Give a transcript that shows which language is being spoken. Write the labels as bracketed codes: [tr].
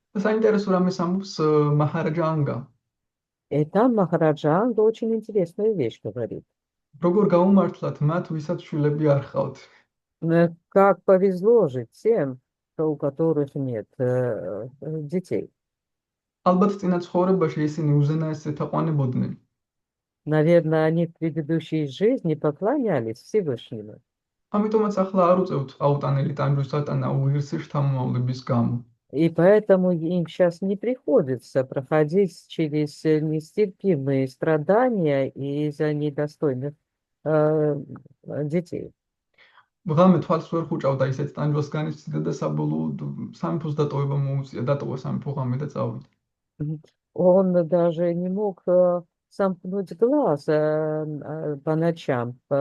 [ka] საინტერესო რამეს ამბობს მაჰარაჯა ანგა. [ru] И там Махараджа Анга очень интересную вещь говорит. [ka] როგორ გაუმართლათ მათ, ვისაც შვილები არ ჰყავთ. [ru] Как повезло же тем, у которых нет детей. [ka] ალბათ წინა ცხოვრებაში ისინი უზენაესს ეთაყვანებოდნენ. [ru] Наверное, они в предыдущей жизни поклонялись Всевышнему. [ka] ამიტომაც ახლა არ უწევთ აუტანელი ტანჯვის ატანა უიღრსი შთამომავლების გამო. [ru] И поэтому им сейчас не приходится проходить через нестерпимые страдания из-за недостойных детей. [ka] ღამე თვალს ვერ ხუჭავდა ისეთ ტანჯვას განიცდიდა და საბოლოოდ სამეფოს დატოვება მოუწია, დატოვა самеფო ღამე და წავიდა. [ru] Он даже не мог сомкнуть глаз по ночам.